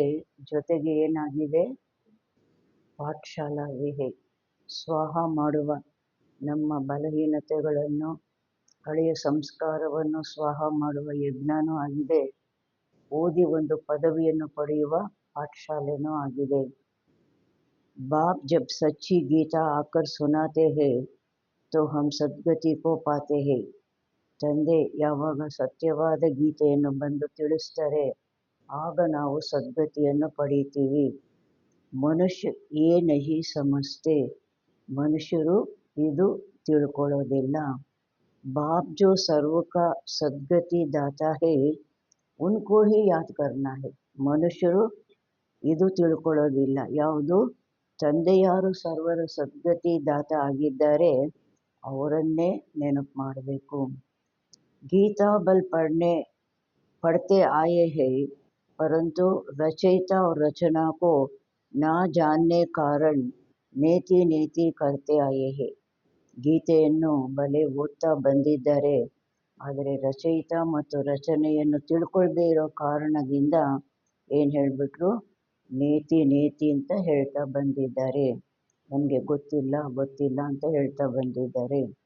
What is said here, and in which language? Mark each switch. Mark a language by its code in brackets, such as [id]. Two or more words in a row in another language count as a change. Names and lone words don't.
[kn] ಜೊತೆಗೆ ಏನಾಗಿದೆ? [hi] पाठशालावे है. [kn] ಸ್ವಾಹ ಮಾಡುವ ನಮ್ಮ ಬಲಹೀನತೆಗಳನ್ನು, ಹಳೆಯ ಸಂಸ್ಕಾರವನ್ನು ಸ್ವಾಹ ಮಾಡುವ ಯಜ್ಞನೂ ಆಗಿದೆ. ಓದಿ ಒಂದು ಪದವಿಯನ್ನು ಪಡೆಯುವ ಪಾಠಶಾಲೆನೂ ಆಗಿದೆ. [hi] बाप जब सच्ची गीता आकर सुनाते हैं तो हम सद्गति को पाते हैं. [kn] ತಂದೆ ಯಾವಾಗ ಸತ್ಯವಾದ ಗೀತೆಯನ್ನು ಬಂದು ತಿಳಿಸ್ತಾರೆ, ಆಗ ನಾವು ಸದ್ಗತಿಯನ್ನು ಪಡೀತೀವಿ. [hi] मनुष्य ए नहीं समझते, [kn] ಮನುಷ್ಯರು ಇದು ತಿಳ್ಕೊಳ್ಳೋದಿಲ್ಲ. [hi] बाप जो सर्व का सद्गति दाता है उनको ही याद करना है. [kn] ಮನುಷ್ಯರು ಇದು ತಿಳ್ಕೊಳ್ಳೋದಿಲ್ಲ. ಯಾವುದು? ತಂದೆ ಯಾರು ಸರ್ವರ ಸದ್ಗತಿ ದಾತ ಆಗಿದ್ದಾರೆ, ಅವರನ್ನೇ ನೆನಪು ಮಾಡಬೇಕು. [hi] गीता बल पढ़ते आए हैं, परंतु रचयिता और रचना को ना जानने कारण [sa] ನೇತಿ ನೇತಿ [hi] करते आए हैं. [kn] ಗೀತೆಯನ್ನು ಬಲೆ ಓದ್ತಾ ಬಂದಿದ್ದಾರೆ, ಆದರೆ ರಚಯಿತ ಮತ್ತು ರಚನೆಯನ್ನು ತಿಳ್ಕೊಳ್ದೇ ಇರೋ ಕಾರಣದಿಂದ ಏನು ಹೇಳಿಬಿಟ್ರು? [sa] ನೇತಿ ನೇತಿ [kn] ಅಂತ ಹೇಳ್ತಾ ಬಂದಿದ್ದಾರೆ. ನಮಗೆ ಗೊತ್ತಿಲ್ಲ ಗೊತ್ತಿಲ್ಲ ಅಂತ ಹೇಳ್ತಾ ಬಂದಿದ್ದಾರೆ.